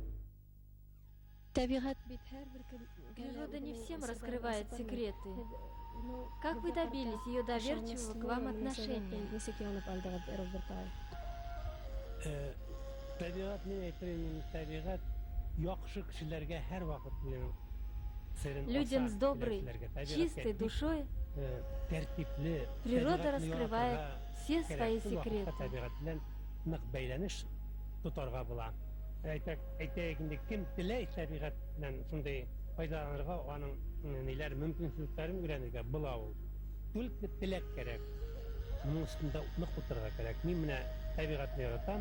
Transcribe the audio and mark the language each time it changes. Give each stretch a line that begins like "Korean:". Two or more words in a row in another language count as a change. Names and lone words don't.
Russian: Природа не всем раскрывает секреты. Как вы добились ее доверчивого к вам отношения?
Tatar: Табигат, мен әйтер табигат яхшы кешеләргә һәр вакыт
Russian: Людям с доброй, чистой душой природа раскрывает все свои секреты.
Tatar: Нык бәйләнеш тотарга була. Әйтәйек инде, кем теләй табигать белән шундый файдаланырга, аның ниләр мөмкинлекләрен өйрәнергә була ул. Түлке теләк кирәк. Моның өстендә нык утырырга кирәк. Мин менә табигатьне яратам.